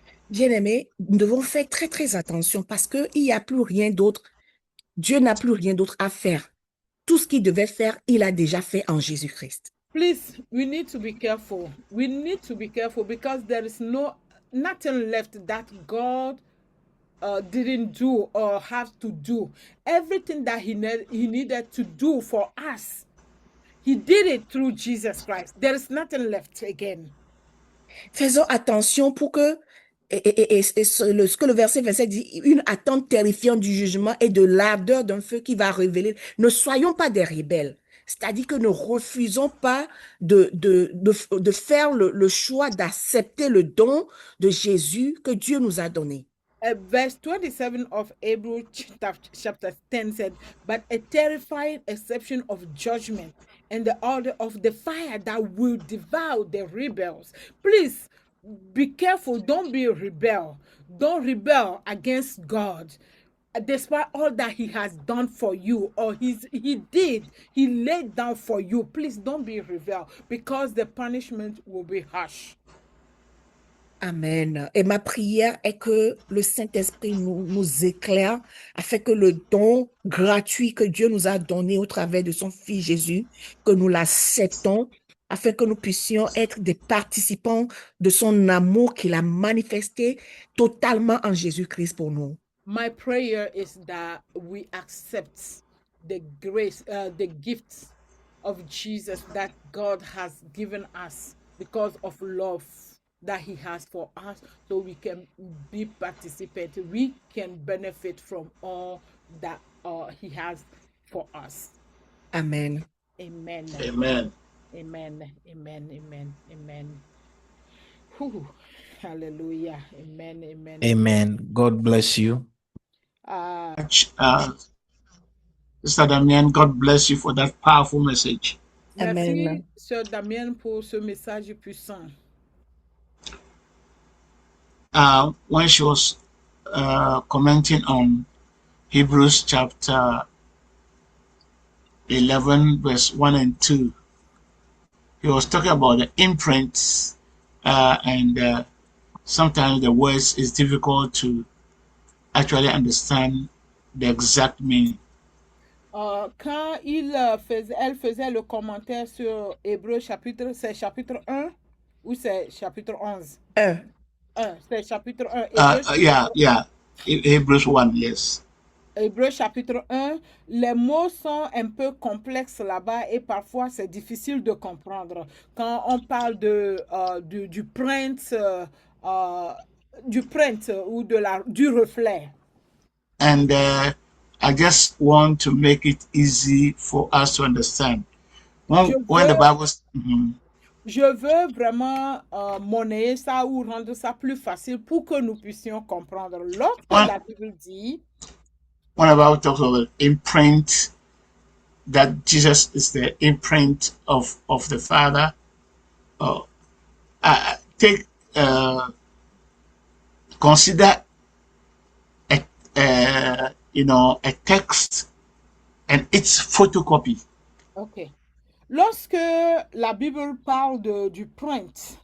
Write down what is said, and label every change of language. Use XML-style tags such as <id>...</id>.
<fr>Bien-aimés, nous devons faire très, très attention parce qu'il n'y a plus rien d'autre. Dieu n'a plus rien d'autre à faire. Tout ce qu'il devait faire, il a déjà fait en Jésus-Christ.</fr> <en>Please, we need to be careful. We need to be careful because there is nothing left that God didn't do or have to do. Everything that he needed to do for us, he did it through Jesus Christ. There is nothing left again.</en> <fr>Faisons attention pour que, ce que le verset 27 dit, une attente terrifiante du jugement et de l'ardeur d'un feu qui va révéler. Ne soyons pas des rebelles. C'est-à-dire que ne refusons pas de faire le choix d'accepter le don de Jésus que Dieu nous a donné.</fr> <en>Verse 27 of Hebrews chapter 10 said, but a terrifying exception of judgment and the order of the fire that will devour the rebels. Please be careful. Don't be a rebel. Don't rebel against God. Despite all that he has done for you, or he laid down for you, please don't be a rebel because the punishment will be harsh. Amen.</en> <fr>Et ma prière est que le Saint-Esprit nous éclaire afin que le don gratuit que Dieu nous a donné au travers de son Fils Jésus, que nous l'acceptons, afin que nous puissions être des participants de son amour qu'il a manifesté totalement en Jésus-Christ pour nous.</fr> <en>My prayer is that we accept the grace, the gifts of Jesus that God has given us because of love that he has for us, so we can be participants. We can benefit from all that he has for us. Amen. Amen. Amen. Amen. Amen. Amen. Amen. Whew. Hallelujah. Amen. Amen. Amen. God bless you. Sister Damien, God bless you for that powerful message.</en> <fr>Merci, Amen. Sœur Damien, pour ce message puissant.</fr> <en>When she was commenting on Hebrews chapter 11, verse 1 and 2, he was talking about the imprints, and sometimes the words is difficult to actually understand the exact meaning.</en> <fr>Quand elle faisait le commentaire sur Hébreux chapitre, c'est chapitre 1 ou c'est chapitre 11? 1. C'est chapitre 1.</fr> <en>Yeah. Hebrews 1, yes.</en> <fr>Hébreux chapitre 1, les mots sont un peu complexes là-bas et parfois c'est difficile de comprendre. Quand on parle du print ou du reflet.</fr> <en>And I just want to make it easy for us to understand. When the Bible...</en> <fr>Je veux vraiment monnayer ça ou rendre ça plus facile pour que nous puissions comprendre. Lorsque la Bible dit...</fr> <en>When the Bible talks about imprint, that Jesus is the imprint of the Father, consider a text and its photocopy. Okay.</en> <fr>Lorsque la Bible parle du print,</fr>